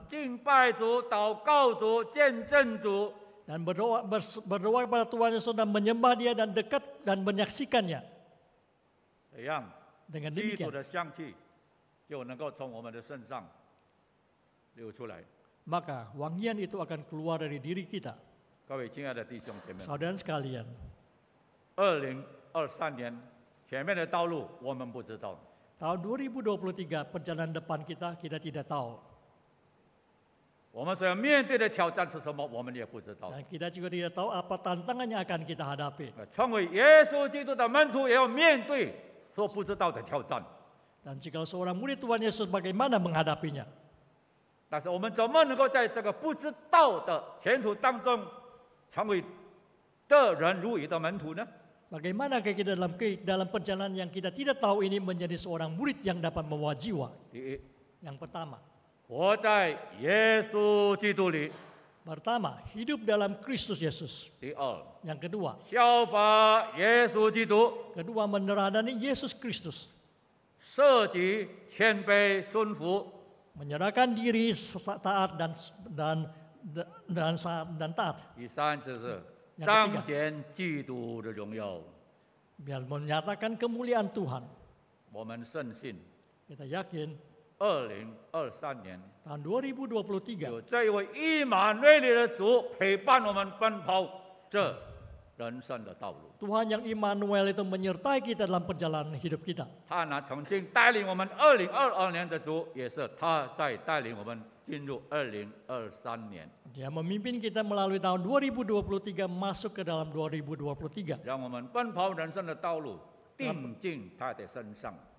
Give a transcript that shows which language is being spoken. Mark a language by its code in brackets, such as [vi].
[zh] 敬拜主、祷告主、见证主。 [id] dan berdoa kepada Tuhan Yesus dan menyembah Dia dan dekat dan menyaksikannya. [zh] 这样， [id] Dengan [zh] 基督 [id] demikian, [zh] 的香气就能够从我们的身上流出来。 [id] maka wangian itu akan keluar dari diri kita. [zh] 各位亲爱的弟兄姐妹们， [id] Saudara sekalian, [zh] 2023年前面的道路我们不知道， [id] tahun 2023 perjalanan depan kita tidak tahu. [zh] 我们所要面对的挑战是什么，我们也不知道。 [id] Dan kita juga tidak tahu apa tantangan yang akan kita hadapi. [zh] 成为耶稣基督的门徒，也要面对所不知道的挑战。 [id] Dan jika seorang murid Tuhan Yesus bagaimana menghadapinya? [zh] 但是我们怎么能够在这个不知道的前途当中，成为得人如鱼的门徒呢？ [id] Bagaimana kita dalam perjalanan yang kita tidak tahu ini menjadi seorang murid yang dapat membawa jiwa? [zh] 第一， [id] Yang pertama, [zh] 活在耶稣基督里； [id] hidup dalam Kristus Yesus. [zh] 第二， [id] Yang kedua, [zh] 效法耶稣基督， [id] meneladani Yesus Kristus. [zh] 舍己、谦卑、顺服。 [id] Menyerahkan diri taat dan taat. [zh] 第三就是 [id] yang ketiga [zh] 彰显基督的荣耀。 [id] Biar menyatakan kemuliaan Tuhan. [zh] 我们深信， [id] Kita yakin [zh] 2023年 [id] tahun 2023 [zh] 有这一位以马内利的主陪伴我们奔跑这人生的道路。 [id] Tuhan yang Immanuel itu menyertai kita dalam perjalanan hidup kita. [zh] 他呢曾经带领我们2022年的主，也是他在带领我们进入2023年。 [id] Dia memimpin kita melalui tahun 2023 masuk ke dalam 2023. [zh] 让我们奔跑人生的道路，定睛他的身上，